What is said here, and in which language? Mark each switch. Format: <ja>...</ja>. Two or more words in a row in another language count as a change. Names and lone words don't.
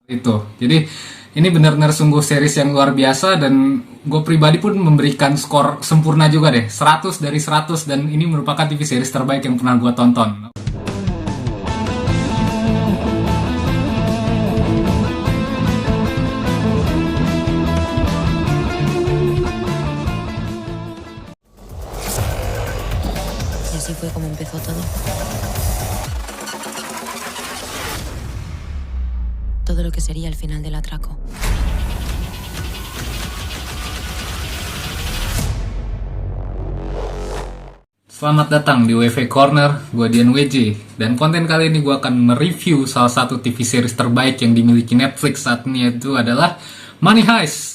<id>Itu. Jadi ini benar-benar sungguh series yang luar biasa dan gue pribadi pun memberikan skor sempurna juga deh, 100 dari 100, dan ini merupakan</id> <en>TV series</en> <id>terbaik yang pernah gue tonton.</id> <es>Y así fue como empezó todo. Todo lo que sería el final del atraco.</es> <id>Selamat datang di WV Corner, gue Dian WJ. Dan konten kali ini gue akan mereview salah satu</id> <en>TV series</en> <id>terbaik yang dimiliki Netflix saat ini, yaitu adalah Money Heist.</id>